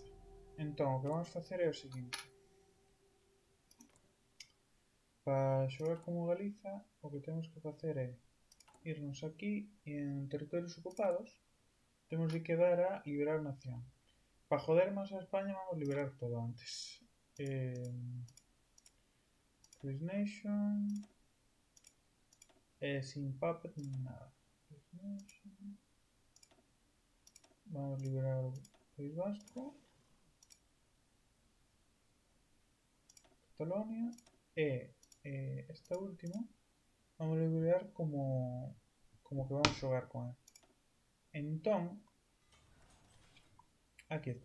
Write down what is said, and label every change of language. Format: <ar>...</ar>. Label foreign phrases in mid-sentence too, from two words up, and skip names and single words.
<gl>Entón, o que vamos facer é o seguinte. Para xogar como Galiza, o que temos que facer é irnos aquí e en territorios ocupados temos de quedar a liberar nación. Para joder máis a España vamos liberar todo antes.</gl> <en>Freeze Nation.</en> <es>Sin puppet ni nada.</es> <en>Freeze Nation.</en> <gl>Vamos a liberar o País Vasco. Catalonia. E esta última vamos a liberar como que vamos a xogar con él. Entón, aquí está.</gl>